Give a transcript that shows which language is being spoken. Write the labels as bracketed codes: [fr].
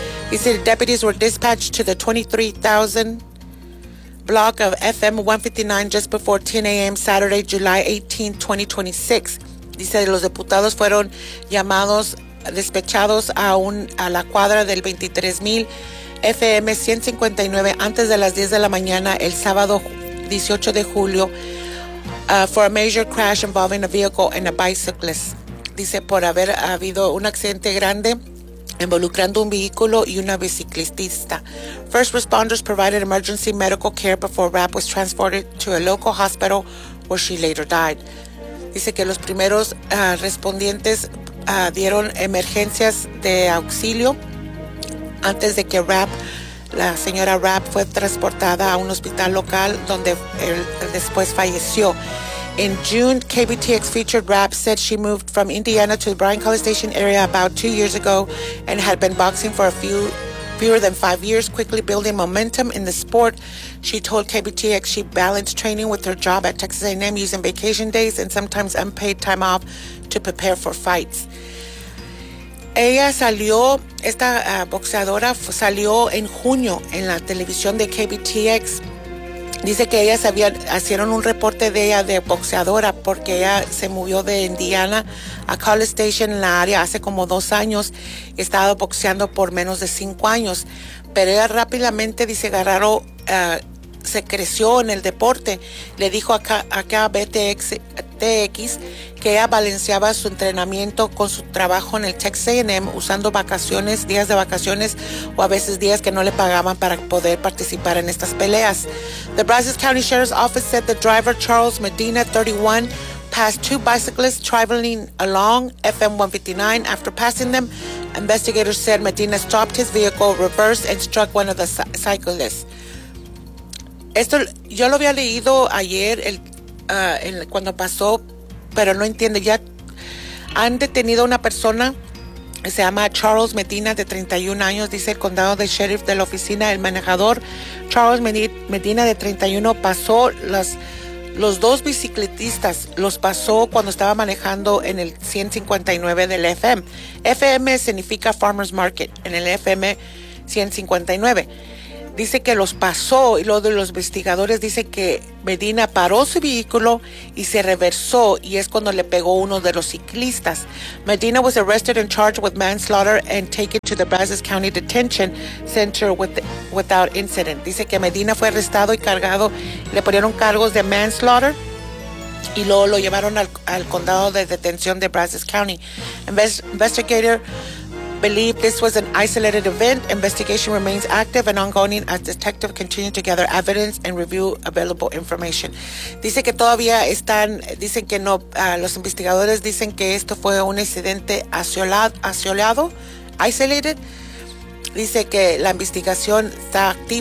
[en] He said deputies were dispatched to the 23,000 block of FM 159 just before 10 a.m. Saturday, July 18, 2026. [es] Dice: los diputados fueron llamados, despechados a la cuadra del 23,000 FM 159 antes de las 10 de la mañana el sábado 18 de julio. [en] For a major crash involving a vehicle and a bicyclist. [es] Dice: por haber habido un accidente grande involucrando un vehículo y una biciclista. [en] First responders provided emergency medical care before Rapp was transported to a local hospital where she later died. [es] Dice que los primeros respondientes dieron emergencias de auxilio antes de que Rapp. La señora Rapp fue transportada a un hospital local donde él después falleció. [en] In June, KBTX featured Rapp said she moved from Indiana to the Bryan-College Station area about 2 years ago and had been boxing for fewer than 5 years, quickly building momentum in the sport. She told KBTX she balanced training with her job at Texas A&M, using vacation days and sometimes unpaid time off to prepare for fights. [es] Ella salió, esta boxeadora salió en junio en la televisión de KBTX. Dice que ellas hicieron un reporte de ella de boxeadora porque ella se movió de Indiana a College Station en la área hace como 2 años. Estaba boxeando por menos de 5 años. Pero ella rápidamente, dice, agarró, se creció en el deporte. Le dijo acá a BTX que ella balanceaba su entrenamiento con su trabajo en el Texas A&M, usando vacaciones, días de vacaciones o a veces días que no le pagaban para poder participar en estas peleas. [en] The Brazos County Sheriff's Office said the driver, Charles Medina, 31, passed two bicyclists traveling along FM 159. After passing them, investigators said Medina stopped his vehicle, reversed, and struck one of the cyclists. [es] Esto yo lo había leído ayer, cuando pasó, pero no entiendo. Ya han detenido a una persona, se llama Charles Medina, de 31 años, dice el condado de sheriff de la oficina. El manejador Charles Medina, de 31, pasó los dos bicicletistas, los pasó cuando estaba manejando en el 159 del FM. FM significa Farmers Market, en el FM 159. dice que los pasó, y lo de los investigadores dice que Medina paró su vehículo y se reversó, y es cuando le pegó uno de los ciclistas. [en] Medina was arrested and charged with manslaughter and taken to the Brazos County Detention Center without incident. [es] Dice que Medina fue arrestado y cargado, le ponieron cargos de manslaughter, y luego lo llevaron al condado de detención de Brazos County. [en] Investigator believe this was an isolated event. Investigation remains active and ongoing as detectives continue to gather evidence and review available information. [es] Dice que todavía están, dicen que no, los investigadores dicen que esto fue un incidente isolado, isolated. Dice que la investigación está activa.